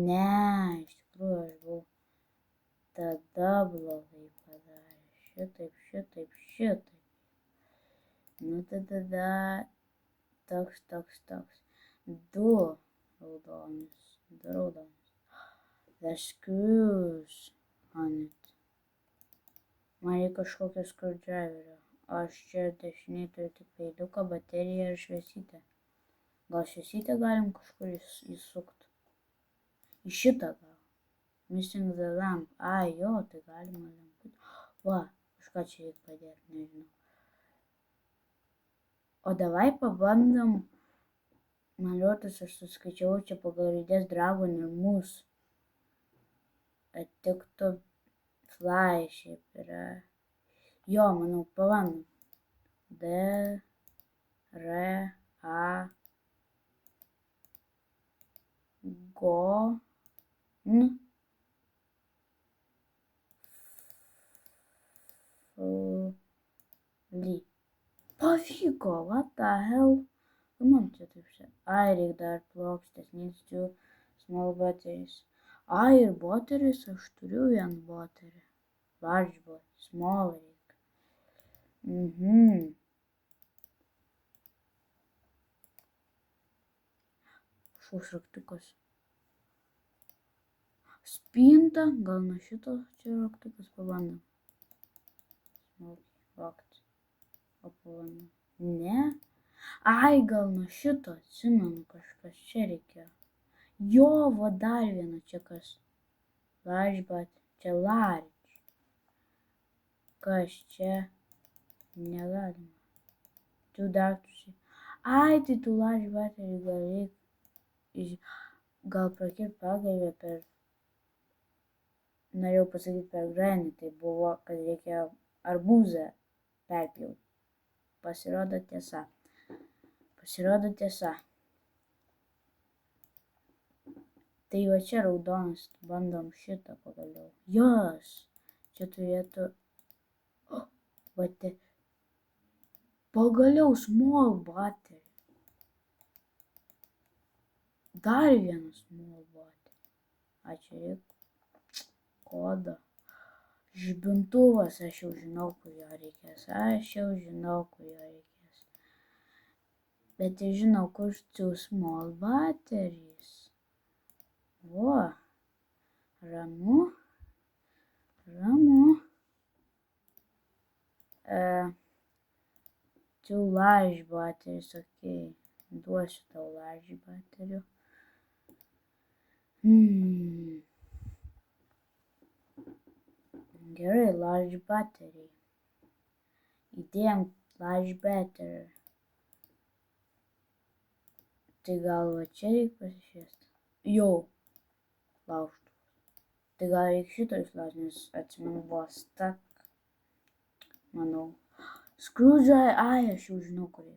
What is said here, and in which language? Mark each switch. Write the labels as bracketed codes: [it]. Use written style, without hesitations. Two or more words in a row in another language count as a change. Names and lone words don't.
[lt] Ne, iš tikrųjų aš buvau tada blogai padarė. Šitaip. Nu, tada toks. 2 raudonus. [en] The screws on it. [lt] Man reikia kažkokio screwdriverio. Aš čia dešiniai turiu tik peiliuką, bateriją ir šviesytę. Gal šviesytę galim kažkur įsukti? Į šitą gal. [en] Missing the lamp. [lt] Ai, jo, tai galima lemputę. Va, kažką čia reikia padėti, nežinau. O davai pabandom. Man rodos, aš suskaičiavau čia pagal raidės Dragon ir Moose. Tiktų fly šiaip yra. Jo, manau, pabandom. D, R, A, Go, N, F, L. Pavyko, [en] what the hell? [lt] Man čia taip čia. Ai, reikia dar plokštės, [en] needs 2 small batteries. [lt] Ai, ir bateris, aš turiu vieną baterį. [en] Large battery, small reikia. [lt] Šaus raktukas. Spinta, gal nuo šito čia raktukas pabandom. Raktas. O pabandom. Ne. Ai, gal nuo šito, atsimenu, kažkas čia reikėjo. Jo, va dar viena čia kas. Large, čia large. Kas čia? Negalima. Tu dar tusi. Ai, tai tu [en] large battery [lt] gal reik. Gal prakirt pagalvę per. Norėjau pasakyti per granį, tai buvo, kad reikėjo arbūzą perpjauti. Pasirodo tiesa. Tai va čia raudonas, bandom šitą pagaliau. Jos, čia turėtų. Va te. Pagaliau [en] small battery. [lt] Dar vienas [en] small battery. [lt] Ačiū reikia. Kodą. Žibintuvas, aš jau žinau, kur jo reikės. Bet ir žinau, kur [en] two small batteries. [lt] Vo. Ramu. [en] Two large batteries, [lt] okei. Duosiu tau [en] large batterių. [lt] Gerai, [en] large battery. [lt] Įdėjom [en] large battery. [lt] Tai gal va čia reikia pasišviesti. Jau. Laužtų. Tai gal reikia šito išlaužti, nes atsimenu buvo stuck. Manau. Screwdriver, ai, aš jau žinau, kur reikia.